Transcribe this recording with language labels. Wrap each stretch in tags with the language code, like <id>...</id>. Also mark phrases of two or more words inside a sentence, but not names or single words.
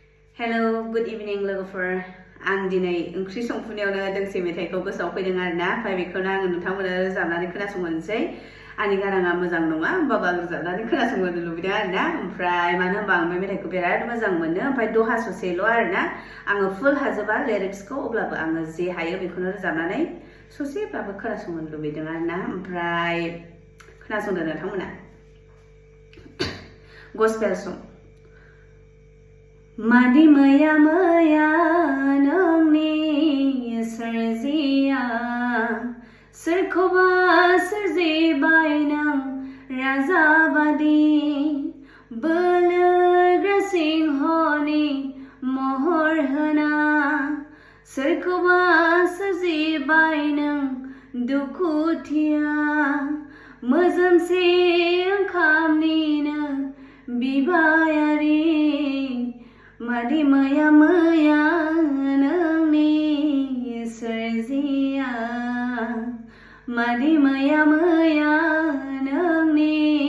<en>Hello, good evening</en> <brx>लोगोफोर आं दिनै ओंख्रि संफुनायावनो दोंसे मेथाइखौ गोसोआव फैदों आरोना ओमफ्राय बेखौनो आङो नोंथांमोननो रोजाबनानै खोनासंहोनोसै आंनि गाराङा मोजां नङा होमबाबो आं रोजाबनानै खोनासंहोनो लुबैदों आरोना ओमफ्राय मानो होनबा आं बे मेथाइखौ बिराद मोजां मोनो ओमफ्राय दहा ससेल' आरोना आङो फुल हाजोबा लिरिक्सखौ अब्लाबो आङो जे हायो बेखौनो रोजाबनानै ससेब्लाबो खोनासंहोनो लुबैदों आरोना ओमफ्राय खोनासंदो नोंथांमोना</brx> <en>gospel song</en> <brx>Madi mwiya2 nwngni swrjiya सोरखौबा सोरजिबाय नों राजा बादि बोलोग्रा सिंहनि महर होना सोरखौबा सोरजिबाय नों दुखुथिया मोजोमसे ओंखामनिनो बिबायारि Madi mwiya2 nwngni swrjiya Madi mwiya2 nwngni</brx>